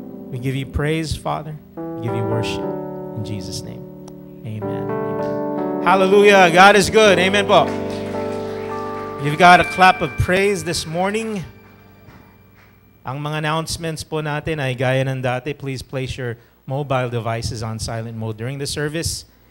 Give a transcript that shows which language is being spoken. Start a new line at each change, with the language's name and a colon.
English: We give you praise, Father. We give you worship. In Jesus' name, amen. Amen. Hallelujah. God is good. Amen po. You've got a clap of praise this morning.
Filipino: Ang mga announcements po natin ay gaya ng dati.
English: Please place your mobile devices on silent mode during the service.